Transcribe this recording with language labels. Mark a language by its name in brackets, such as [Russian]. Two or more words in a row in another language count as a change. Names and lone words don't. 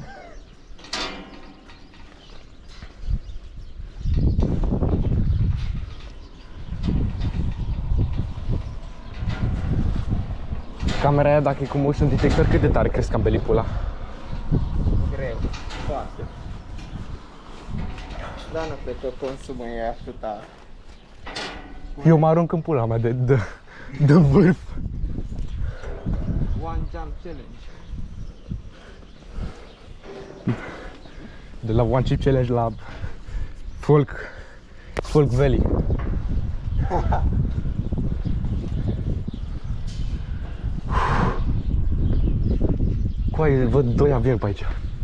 [Romanian] Camera aia, dacă e cu motion detector, cât de tare crezi că am belit pula? Greu, foarte. Dar nu cred că consumul e atâta. Eu mă arunc în pula mea de vârf. [English] One jump challenge. [Romanian] De la One Chip Challenge la Folk Valley. Coaie, văd doi avioni pe aici.